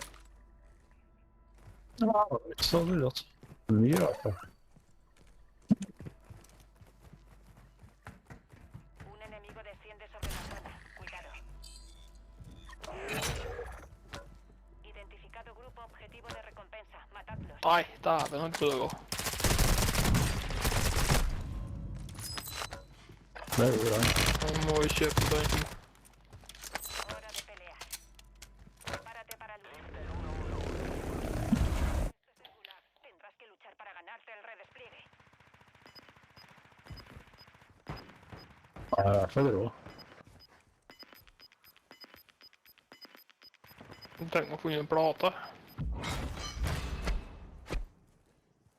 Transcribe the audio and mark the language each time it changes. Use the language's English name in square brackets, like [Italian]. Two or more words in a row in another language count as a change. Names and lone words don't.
[Norwegian] Ja, det er ikke så lurt. Mye rart. Da. [Spanish] Un enemigo desciende sobre la zona. Cuidado. Identificado grupo objetivo de recompensa. Matadlos. [Norwegian] Nei, dæven, han prøvde å gå. Det er jo bra. Han må jo kjøpe den. [Spanish] Hora de pelear. Prepárate para luchar. Esto es regular. Tendrás que luchar para ganarte el redespliegue. [Norwegian] Ja, i hvert fall rå. Han trenger å finne en plate.